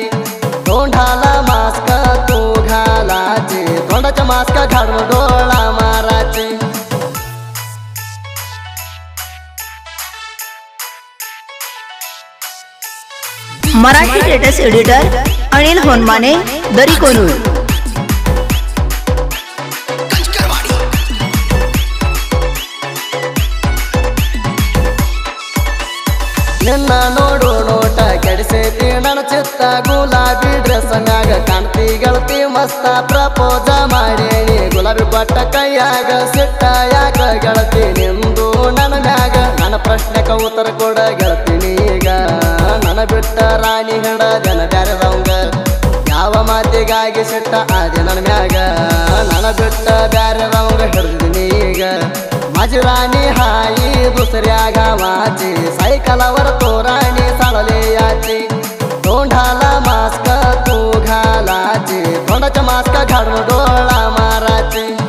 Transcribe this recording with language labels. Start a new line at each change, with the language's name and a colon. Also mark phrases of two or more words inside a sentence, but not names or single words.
Marathi: तोंडाला मास्क तू घालाचे, तोंडाचा मास्क घालून डोळा माराचे। मराठी
English: status editor
Marathi: अनिल होनमाने दरीकोनूर।
Kannada: ನಿನ್ನ ನೋಡು ನೋಟ ಕೆಡಿಸೈತಿ ನನ್ನ ಚಿತ್ತ, ಗುಲಾಬಿ ಡ್ರೆಸ್ ಮ್ಯಾಗ ಕಾಣ್ತಿ ಗೆಳತಿ ಮಸ್ತ। ಪ್ರಪೋಸ ಮಾಡೇನಿ ಗುಲಾಬಿ ಕೊಟ್ಟ ಕೈಯಾಗ, ಸಿಟ್ಟ ಯಾಕ ಗೆಳತಿ ನಿಂದು ನನ್ನ ಮ್ಯಾಗ? ನನ್ನ ಪ್ರಶ್ನೆಕ ಉತ್ತರ ಕೊಡ ಗೆಳತೀನಿ ಈಗ, ನನ್ನ ಬಿಟ್ಟ ರಾಣಿ ಹಿಡ ಜನ ಬ್ಯಾರದವಂಗ। ಯಾವ ಮಾತಿಗಾಗಿ ಸಿಟ್ಟ ಆದಿ ನನ್ನ ಮ್ಯಾಗ, ನನ್ನ ಬಿಟ್ಟ ಬ್ಯಾರದವಂಗ ಹಿಡ್ದಿನಿ ಈಗ।
Marathi: माझी राणी हाई दुसऱ्या गावाची, सायकलवर तो राणी साळले याची। तोंडाला मास्क तू घालाचे, तोंडाचा मास्क घालून डोळा माराचे।